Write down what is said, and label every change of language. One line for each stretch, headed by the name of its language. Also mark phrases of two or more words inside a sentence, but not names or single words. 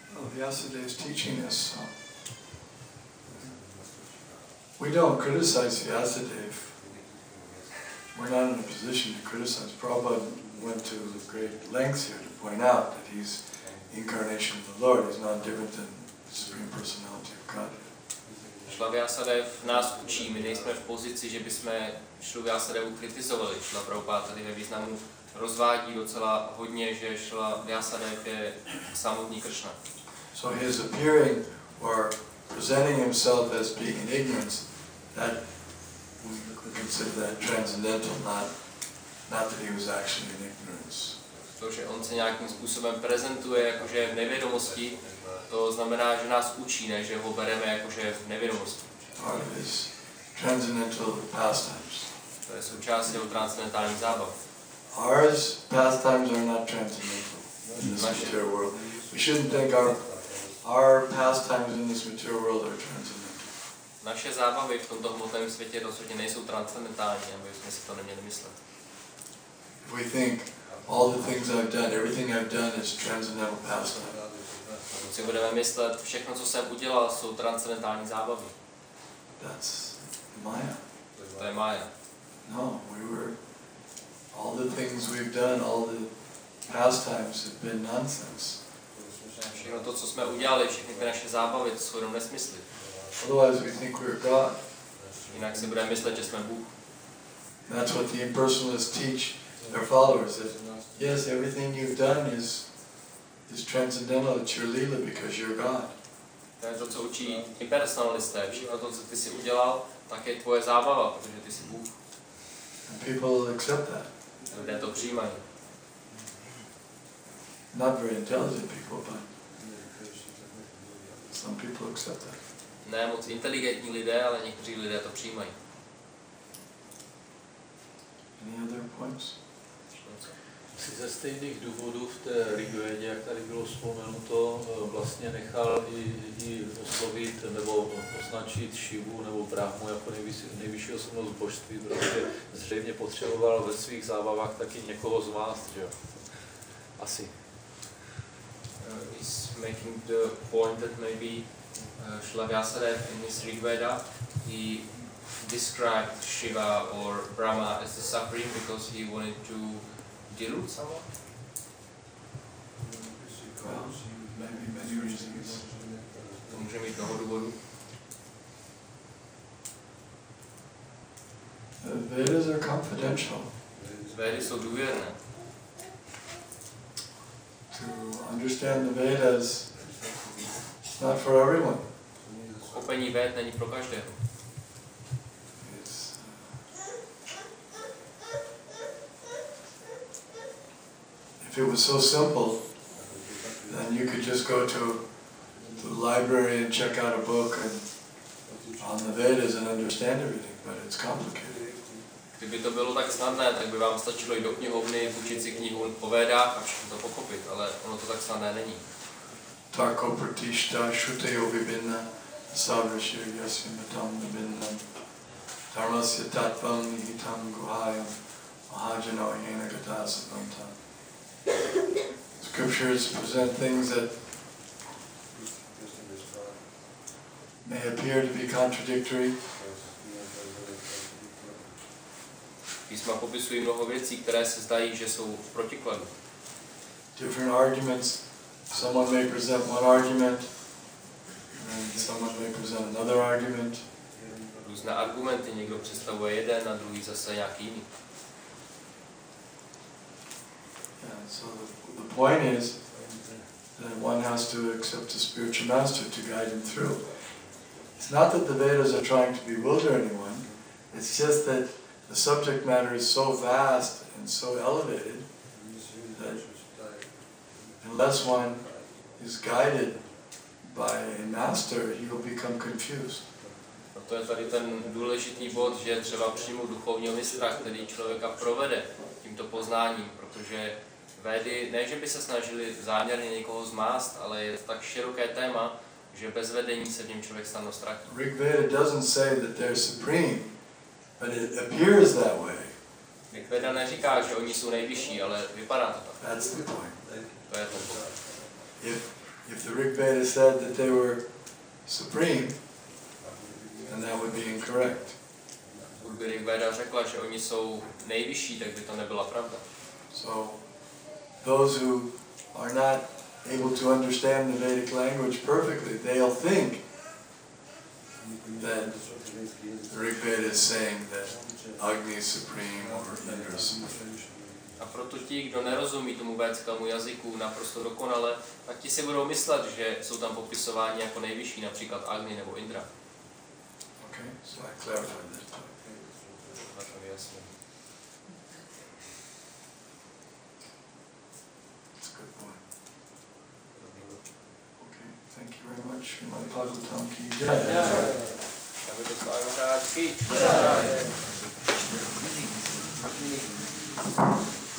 English: Vyasadev's teaching us. We don't criticize Vyasadeva. We're not in a position to criticize. Prabhupada went to great lengths here to point out that he's incarnation of the Lord. He's not different than the Supreme Personality of God.
Czech: Šla Vyasadev nás učí, my nejsme v pozici, že bychom Šlu Vyasadevu kritizovali. Šla Prabhupada tady ve významu rozvádí docela hodně, že Šla Vyasadev je samotný Kršna.
English: So his appearing or presenting himself as being in ignorance, that we consider that transcendental, not that he was actually in ignorance.
Czech: To, že on se nějakým způsobem prezentuje, jakože je v nevědomosti, to znamená, že nás učí, ne že ho bereme jakože v nevědomosti.
English: Part of his transcendental pastimes.
Czech: To je součást jeho transcendentálních zábav.
English: Ours pastimes are not transcendental in this material world. We shouldn't think our pastimes in this material world are transcendental.
Czech: Naše zábavy v tomto hmotném světě rozhodně nejsou transcendentální, aby jsme si to neměli myslet.
English: If we think all the things I've done, everything I've done is transcendental pastime.
Czech: Pokud si budeme myslet, všechno, co jsem udělal, jsou transcendentální zábavy.
English: That's Maya.
Czech: To je Maya.
English: No, all the things we've done, all the pastimes have been nonsense.
Czech: Všechno to, co jsme udělali, všechny ty naše zábavy, to jsou jenom nesmysly.
English: Otherwise we think we're God.
Czech: Jinak si budeme myslet, že jsme Bůh.
English: That's what the impersonalists teach their followers, that yes, everything you've done is transcendental, it's your lila because you're God.
Czech: To je to, co učí impersonalisté. Všechno to, co ty si udělal, tak je tvoje zábava, protože ty jsi Bůh.
English: And people accept that.
Czech: Lidé to přijímají.
English: Not very intelligent people, but some people accept that.
Czech: Ne moc inteligentní lidé, ale někteří lidé to přijímají.
English: Any other points?
Czech: Si ze stejných důvodů v té Rigvédě, jak tady bylo vzpomenuto, vlastně nechal i oslovit nebo označit Šivu nebo Brahmu jako nejvyšší osobnost božství, protože zřejmě potřeboval ve svých zábavách taky někoho zmást, že jo? Asi.
English: He's making the point that maybe Śla Vyasadeva in his Rigveda, he described Shiva or Brahma as the supreme because he wanted to delude someone? Well, maybe many reasons.
Czech: To může mít mnoho důvodů.
English: The Vedas are confidential.
Czech: Védy jsou důvěrné.
English: To understand the Vedas, it's not for everyone.
Czech: Pochopení véd není pro každého.
English: If it was so simple, then you could just go to the library and check out a book on the Vedas and understand everything, but it's complicated.
Czech: Kdyby to bylo tak snadné, tak by vám stačilo jít do knihovny, učit si knihu o Védách a všechno to pochopit, ale ono to tak snadné není.
Sanskrit: Tako pratishta shruteyo vibhinna savrashir yasvimatam vibhinnam dharmasya tattvam nihitam guhayam mahajano yena gata savantam.
English: Scriptures present things that may appear to be contradictory.
Czech: Písma popisují mnoho věcí, které se zdají, že jsou v protikladu.
English: Different arguments. Someone may present one argument, and someone may present another argument.
Czech: Různé argumenty, někdo představuje jeden a druhý zase nějaký jiný.
English: Yeah, so the point is that one has to accept a spiritual master to guide him through. It's not that the Vedas are trying to bewilder anyone, it's just that the subject matter is so vast and so elevated that unless one is guided by a master, he will become confused.
Czech: Proto je tady ten důležitý bod, že třeba přijmout duchovního mistra, který člověka provede tímto poznáním, protože Védy ne, že by se snažili záměrně někoho zmást, ale je to tak široké téma, že bez vedení se v něm člověk snadno ztratí.
English: Rigveda doesn't say that they're supreme, but it appears that way.
Czech: Rigveda neříká, že oni jsou nejvyšší, ale vypadá to tak.
English: That's the point.
Czech: To je ten point.
English: if the Rig Veda said that they were supreme, then that would be incorrect.
Czech: Kdyby Rig Veda řekla, že oni jsou nejvyšší, tak by to nebyla pravda.
English: So, those who are not able to understand the Vedic language perfectly, they'll think that the Rig Veda is saying that Agni is supreme or Indra is supreme.
Czech: A proto ti, kdo nerozumí tomu védskému jazyku naprosto dokonale, tak ti si budou myslet, že jsou tam popisováni jako nejvyšší, například Agni nebo Indra.
English: Okay, so I clarified that. That's a good point. Okay, thank you very much.
Hindi: Srimad Bhagavatam ki jai.
Czech: Aby to slavil rád.